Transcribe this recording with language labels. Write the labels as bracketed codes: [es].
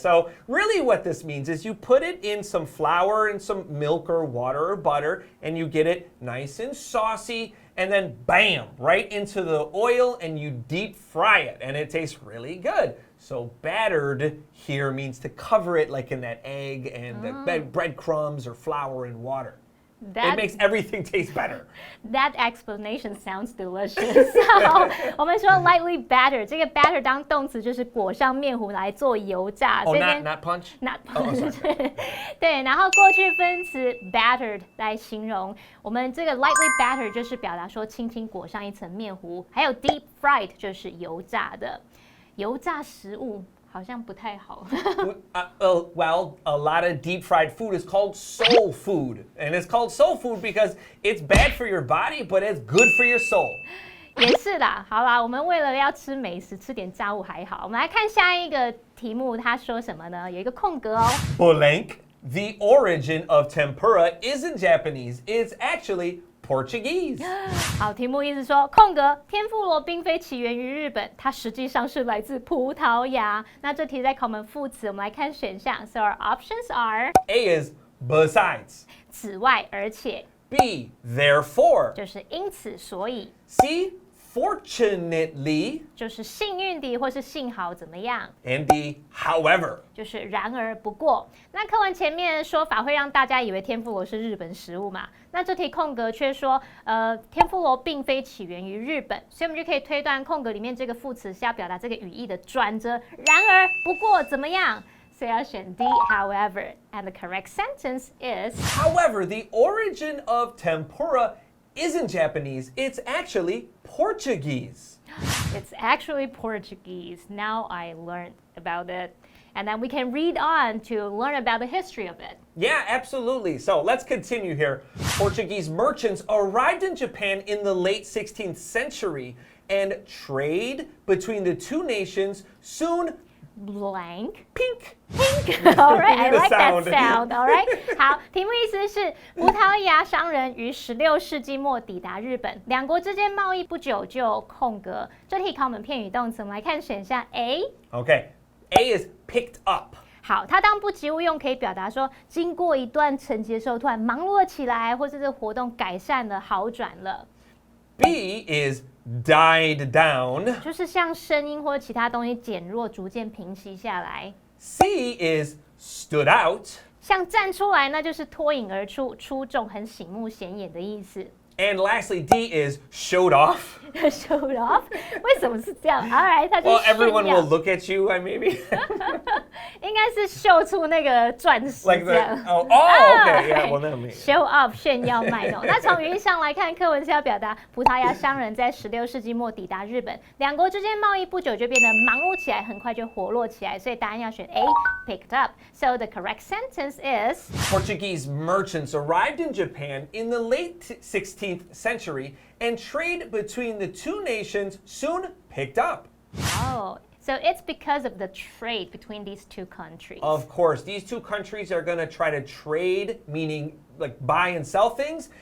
[en] So really what this means is you put it in some flour and some milk or water or butter and you get it nice and saucy and then bam, right into the oil and you deep fry it and it tastes really good. So battered here means to cover it like in that egg and the breadcrumbs or flour and water. It makes everything taste better. That explanation sounds delicious. [zh] 好，我们说 lightly batter， 这个 batter 当动词就是裹上面糊来做油炸。 [en] Oh, not punch? Not punch. [zh] 对，然后过去分词 battered 来形容我们这个 lightly batter 就是表达说轻轻裹上一层面糊，还有 deep fried 就是油炸的。油炸食物好像不太好。 [en] Well, a lot of deep fried food is called soul food. And it's called soul food because it's bad for your body, but it's good for your soul. [zh] 也是啦，好啦，我们为了要吃美食，吃点炸物还好。我们来看下一个题目，他说什么呢？有一个空格哦。 [en] Blank. The origin of tempura isn't Japanese. It's actually Portuguese. [zh] 好，题目意思说，空格天妇罗并非起源于日本，它实际上是来自葡萄牙。那这题在考我们副词，我们来看选项。 [en] So our options are A is besides. [zh] 此外，而且 [en] B, therefore. [zh] 就是因此，所以 [en] C, fortunately. [zh] 就是幸运地或是幸好怎么样。 [en] And D, however. [zh] 就是然而不过。那课文前面的说法会让大家以为天妇罗是日本食物嘛？那这题空格却说，天妇罗并非起源于日本，所以我们就可以推断空格里面这个副词是要表达这个语义的转折。然而不过怎么样？所以要选 [en] D, however. And the correct sentence is However, the origin of tempura isn't Japanese. It's actually Portuguese. It's actually Portuguese. Now I learned about it. And then we can read on to learn about the history of it. Yeah, absolutely. So let's continue here. Portuguese merchants arrived in Japan in the late 16th century, and trade between the two nations soon blank pink. All right, I like sound. that sound. All right. [zh] 好，题目意思是葡萄牙商人于16世纪末抵达日本，两国之间贸易不久就空格。这题考我们片语动词，我们来看选项 A。 [en] Okay, A is picked up. [zh] 好，它当不及物用，可以表达说经过一段沉寂的时候，突然忙碌了起来，或是这个活动改善了、好转了。 [en] B is died down. [zh] 就是像声音或其他东西减弱，逐渐平息下来。 [en] C is stood out. [zh] 像站出来，那就是脱颖而出、出众、很醒目显眼的意思。 [en] And lastly, D is showed off. Showed off？ [zh] 为什么是这样 ？ [en] All right， [zh] 它就是 [en] Well, everyone [zh] 炫耀 [en] will look at you, maybe. [zh] 应该是秀出那个钻石 [en] Like [zh] 这样。 [en] oh, okay, yeah, well, that makes [zh] Show off 炫耀卖弄。那从语义上来看，课文是要表达葡萄牙商人在16世纪末抵达日本，两国之间贸易不久就变得忙碌起来，很快就活络起来，所以答案要选 A picked up. [en] So the correct sentence is Portuguese merchants arrived in Japan in the late 16th century, and trade between the two nations soon picked up. oh. So it's because of the trade between these two countries. Of course, these two countries are going to try to trade, meaning like buy and sell things.